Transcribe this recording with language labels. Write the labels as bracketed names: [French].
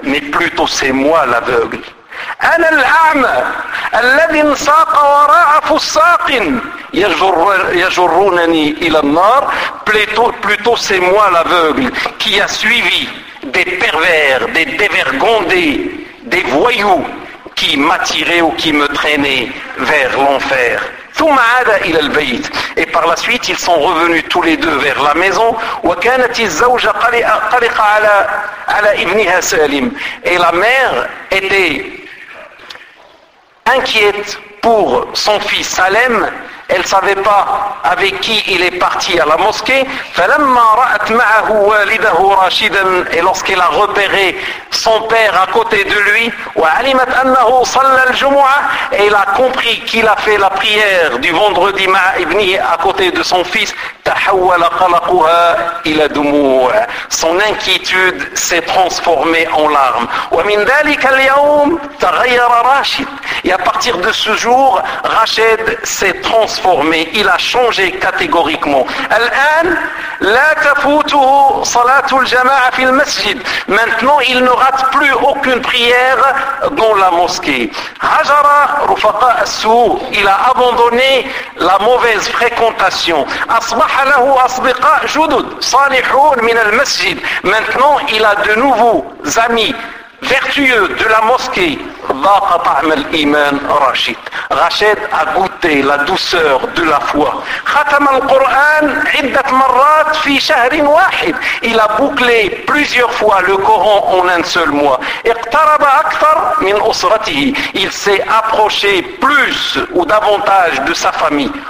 [French] Mais plutôt c'est moi l'aveugle. [Arabic] أنا الأعمى الذي انساق وراء فساق يجرونني إلى النار [French] plutôt c'est moi l'aveugle qui a suivi des pervers, des dévergondés, des voyous qui m'attiraient ou qui me traînaient vers l'enfer. [Arabic] ثم عاد إلى البيت. [French] Et par la suite, ils sont revenus tous les deux vers la maison. [Arabic] وكانت الزوجة قلقة على ابنها سالم. [French] Et la mère était inquiète pour son fils Salem, elle ne savait pas avec qui il est parti à la mosquée. [Arabic] فلما رأت معه والده راشدا, [French] et lorsqu'elle a repéré son père à côté de lui, [Arabic] وعلمت أنه صلى الجمعة, [French] et elle a compris qu'il a fait la prière du vendredi [Arabic] مع ابنه [French] à côté de son fils, [Arabic] تحول قلقها إلى دموع. [French] Son inquiétude s'est transformée en larmes. [Arabic] ومن ذلك اليوم تغير راشد. [French] Et à partir de ce jour, Rachid s'est transformé. Il a changé catégoriquement. [Arabic] الآن لا تفوته صلاة الجماعة في المسجد. [French] Maintenant, il ne rate plus aucune prière dans la mosquée. [Arabic] هجر رفقاء السوء. [French] Il a abandonné la mauvaise fréquentation. [Arabic] أصبح له أصدقاء جدد صالحون من المسجد. [French] Maintenant, il a de nouveaux amis vertueux de la mosquée. [Arabic] ضاق طعم الإيمان راشد. [French] Rachid a goûté la douceur de la foi. [Arabic] ختم القرآن عدة مرات في شهر واحد. [French] Il a bouclé plusieurs fois le Coran en un seul mois. [Arabic] اقترب أكثر من أسرته. [French] Il s'est approché plus ou davantage de sa famille.